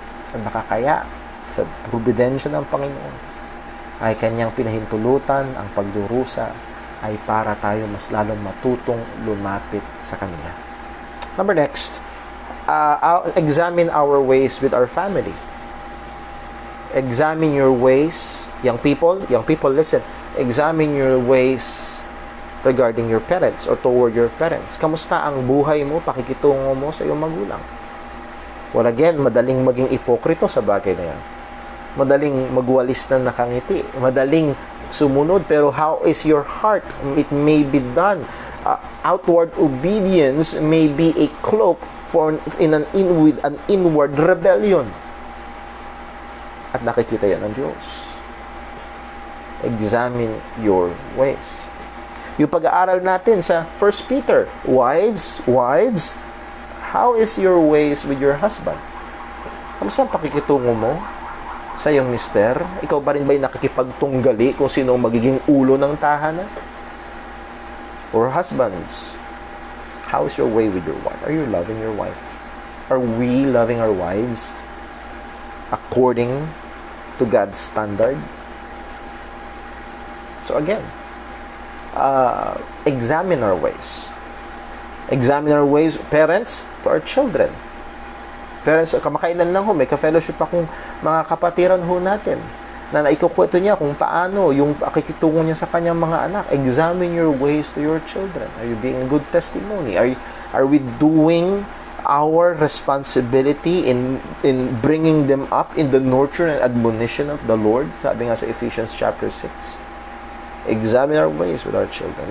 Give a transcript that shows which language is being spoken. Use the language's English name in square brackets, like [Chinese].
[Filipino] At nakakaya sa providensya ng Panginoon ay kanyang pinahintulutan ang pagdurusa ay para tayo mas lalong matutong lumapit sa Kanya. [English] Number next, examine our ways with our family. Examine your ways. Young people, listen. Examine your ways regarding your parents or toward your parents. [Filipino] Kamusta ang buhay mo, pakikitungo mo sa iyong magulang? [English] Well, again, [Filipino] madaling maging ipokrito sa bagay na yan. Madaling magwalis na nakangiti. Madaling sumunod. Pero [English] how is your heart? It may be done. Outward obedience may be a cloak with an inward rebellion. [Filipino] At nakikita yan ng Diyos. [English] Examine your ways. [Filipino] Yung pag-aaral natin sa [English] 1 Peter, wives, how is your ways with your husband? [Filipino] Kamusta ang pakikitungo mo sa iyong mister? Ikaw ba rin ba'y nakikipagtunggali kung sino ang magiging ulo ng tahanan? [English] Or husbands, how is your way with your wife? Are you loving your wife? Are we loving our wives according to God's standard? So again, examine our ways. Examine our ways, parents, to our children. [Filipino] Parents, kamakailan lang ho, may ka-fellowship akong mga kapatiran ho natin na naikukwento niya kung paano yung pakikitungo niya sa kanyang mga anak. [English] Examine your ways to your children. Are you being a good testimony? Are we doing our responsibility in bringing them up in the nurture and admonition of the Lord? [Filipino] Sabi nga sa [English] Ephesians chapter 6. Examine our ways with our children.